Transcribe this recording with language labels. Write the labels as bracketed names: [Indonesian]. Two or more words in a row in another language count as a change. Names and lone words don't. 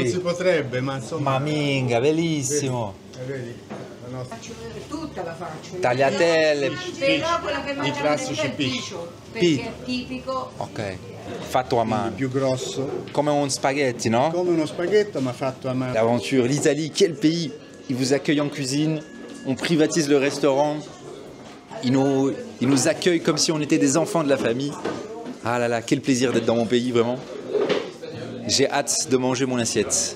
[Italian] Non si potrebbe, ma insomma. Ma minga, bellissimo. Vedi? La nostra. Tutta la faccio. Tagliatelle. Però quella che mangiamo classici è il piscio, perché è tipico. Ok, fatto a mano. Più grosso. Come un spaghetti, no? Come uno spaghetto, ma fatto a mano. [French] L'aventure, l'Italie, quel pays! Ils vous accueillent en cuisine, on privatise le restaurant, ils nous accueillent comme si on était des enfants de la famille. Ah là là, quel plaisir d'être dans mon pays, vraiment. J'ai hâte de manger mon assiette.